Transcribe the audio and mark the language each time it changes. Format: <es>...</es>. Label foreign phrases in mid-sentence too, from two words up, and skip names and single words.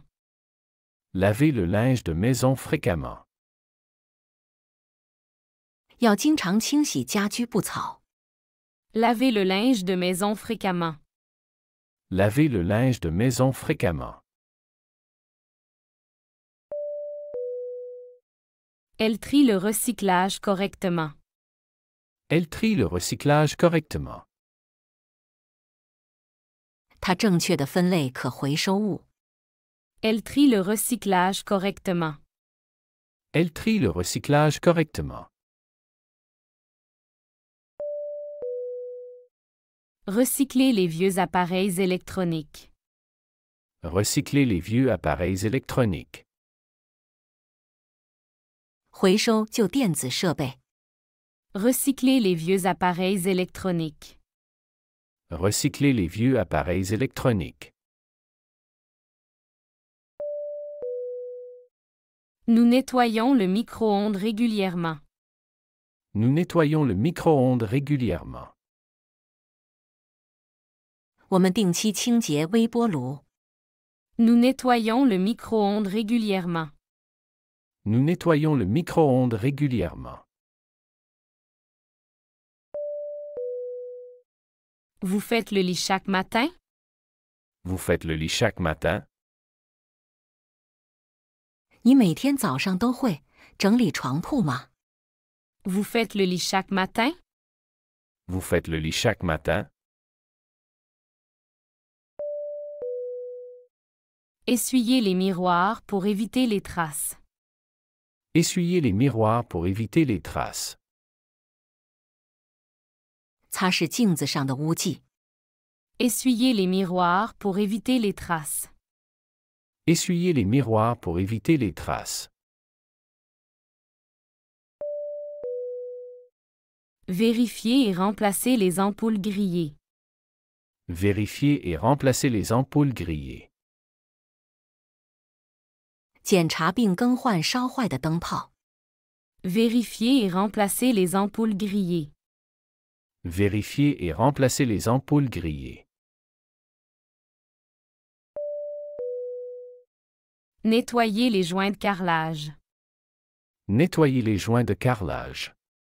<fr>Laver le linge de maison fréquemment.</fr> <zh>要经常清洗家居布草。</zh> <fr>Laver le linge de maison fréquemment. Laver le linge de maison fréquemment. Elle trie le recyclage correctement. Elle trie le recyclage correctement.</fr> <zh>它正确的分类可回收物。</zh> <fr>Elle trie le recyclage correctement. Elle trie le recyclage correctement. Recycler les vieux appareils électroniques. Recycler les vieux appareils électroniques.</fr> <zh>回收旧电子设备。</zh> <fr>Recycler les vieux appareils électroniques. Recycler les vieux appareils électroniques. Nous nettoyons le micro-ondes régulièrement. Nous nettoyons le micro-ondes régulièrement.</fr> <zh>我们定期清洁微波炉。</zh> <fr>Nous nettoyons le micro-ondes régulièrement. Nous nettoyons le micro-ondes régulièrement. Vous faites le lit chaque matin? Vous faites le lit chaque matin?</fr> <zh>你每天早上都会整理床铺吗？</zh> <fr>Vous faites le lit chaque matin? Vous faites le lit chaque matin? Essuyez les miroirs pour éviter les traces. Essuyez les miroirs pour éviter les traces.</fr> <zh>擦拭镜子上的污迹。</zh> <fr>Essuyez les miroirs pour éviter les traces. Essuyez les miroirs pour éviter les traces. Vérifier et remplacer les ampoules grillées. Vérifier et remplacer les ampoules grillées.</fr> <zh>检查并更换烧坏的灯泡。</zh> <fr>Vérifier et remplacer les ampoules grillées. Vérifier et remplacer les ampoules grillées. Nettoyer les joints de carrelage. Nettoyer les joints de carrelage.</fr>